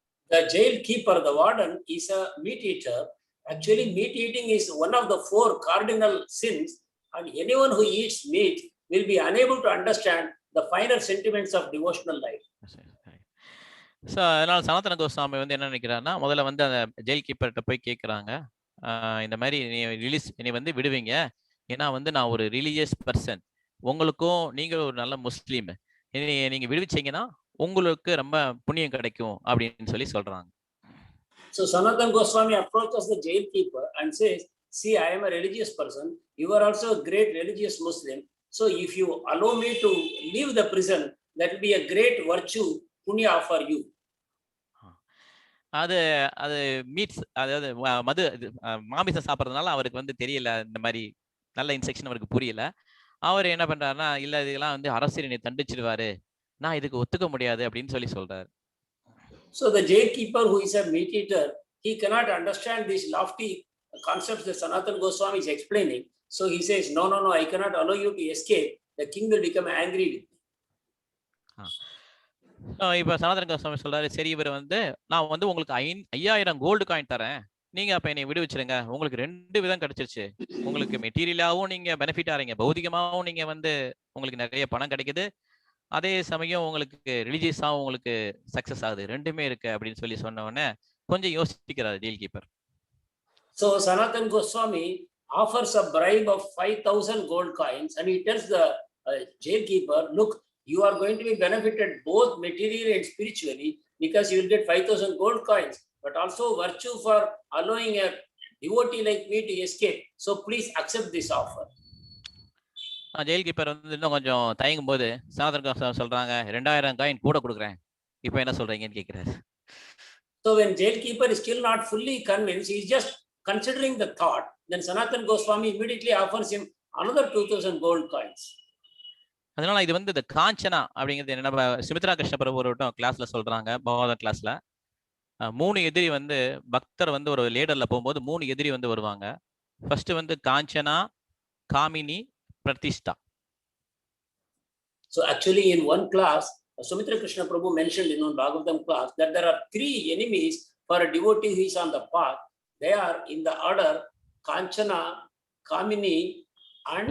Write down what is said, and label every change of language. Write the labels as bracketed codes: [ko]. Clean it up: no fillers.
[en] The jail keeper, the warden, is a meat eater. Actually, meat eating is one of the 4 cardinal sins, and anyone who eats meat will be unable to understand the finer sentiments of devotional life. [ta] So அதனால சனாதன கோஸ்வாமி வந்து என்ன நினைக்கிறாருன்னா, முதல்ல வந்து அந்த jail கீப்பர்கிட்ட போய் கேட்குறாங்க, இந்த மாதிரி நீ வந்து விடுவீங்க, ஏன்னா வந்து நான் ஒரு ரிலீஜியஸ் பர்சன், உங்களுக்கும் நீங்கள் ஒரு நல்ல முஸ்லீம், நீங்க விடுவிச்சீங்கன்னா உங்களுக்கு ரொம்ப புண்ணியம் கிடைக்கும் அப்படின்னு சொல்லி சொல்றாங்க. [en] So Sanatana Goswami approaches the jail keeper and says, see, I am a religious person, you are also a great religious Muslim, so if you allow me to leave the prison, that will be a great virtue, punya for you. [ta] அது meets, அதாவது மது மாமிசம் சாப்பிட்றதுனால அவருக்கு வந்து தெரியல, இந்த மாதிரி நல்ல இன்ஸ்ட்ரக்ஷன் அவருக்கு புரியல. அவர் என்ன பண்றாருன்னா, இல்ல இதெல்லாம் வந்து அரசியல் என்னை தண்டிச்சிடுவாரு, நான் இதுக்கு ஒத்துக்க முடியாது அப்படின்னு சொல்லி சொல்றாரு. [en] So the jail keeper, who is a meat eater, he cannot understand these lofty concepts that Sanatana Goswami is explaining. So he says, no, I cannot allow you to escape. The king will become angry with me. [ta] இப்ப சனாதன கோஸ்வாமி சொல்றாரு, சரி இவர் வந்து நான் வந்து உங்களுக்கு 5000 gold coin தரேன், நீங்க அப்ப என்னை விடுவிச்சிருங்க, உங்களுக்கு 2 விதம் கிடைச்சிருச்சு, உங்களுக்கு மெட்டீரியலாவும் நீங்க பெனிஃபிட் ஆறீங்க, பௌதிகமாவும் நீங்க வந்து உங்களுக்கு நிறைய பணம் கிடைக்குது, அதே சமயம் உங்களுக்கு ரிலீஜியஸாவும் உங்களுக்கு சக்சஸ் ஆகுது, 2மே இருக்கு அப்படின்னு சொல்லி சொன்ன உடனே கொஞ்சம் யோசிக்கிறாரு jail keeper. [en] So Sanatana Goswami offers a bribe of 5000 gold coins and he tells the jail keeper, look, you are going to be benefited both materially and spiritually because you will get 5000 gold coins, but also virtue for allowing a devotee like me to escape. So please accept this offer. [ta] Jail keeper வந்து இன்னும் கொஞ்சம் தயங்கும் போது சனாதன கோஸ்வாமி சொல்றாங்க, 2000 coin கூட கொடுக்குறேன், இப்போ என்ன சொல்றீங்கன்னு கேட்கிறாரு. [en] So when jail keeper is still not fully convinced, he is just considering the thought, then Sanatana Goswami immediately offers him another 2000 gold coins. [ta] அதனால இது வந்து இந்த காஞ்சனா அப்படிங்கிறது என்ன, சுமித்ரா கிருஷ்ண பிரபு கிளாஸ்ல சொல்றாங்க, பகவத கிளாஸ்ல 3 எதிரி வந்து பக்தர் வந்து ஒரு லேடர்ல போகும்போது 3 எதிரி வந்து வருவாங்க. ஃபர்ஸ்ட் வந்து Kanchana, Gamini, பிரதிஷ்டா. [en] So actually in one class, Sumitra Krishna Prabhu mentioned in one Bhagavatam class that there are 3 enemies for a devotee who is on the path. They are in the order Kanchana, Kamini and